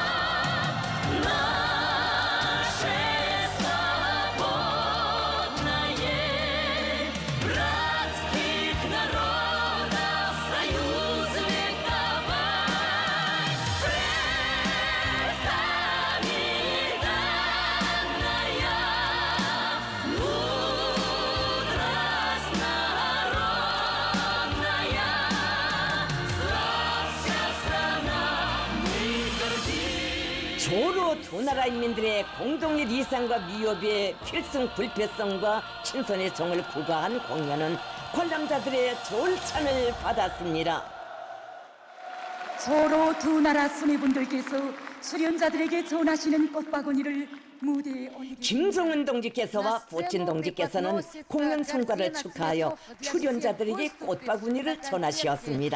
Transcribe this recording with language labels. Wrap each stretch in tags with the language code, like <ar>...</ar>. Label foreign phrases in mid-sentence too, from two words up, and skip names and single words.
<ru>Наше свободное, братских народов союз вековой, предками данная мудрость народная. Славься, страна, мы гордимся.</ru> <ko>조로 두 나라 인민들의 공동의 리상과 미협의 필승 불패성과 친선의 정을 구가한 공연은 관람자들의 졸찬을 받았습니다. 서로 두 나라 수뇌분들께서 수련자들에게 전하시는 꽃바구니를 무대에 올리겠습니다. 김정은 동지께서와 푸틴 동지께서는 공연 성과를 축하하여 출연자들에게 꽃바구니를 전하시었습니다.</ko>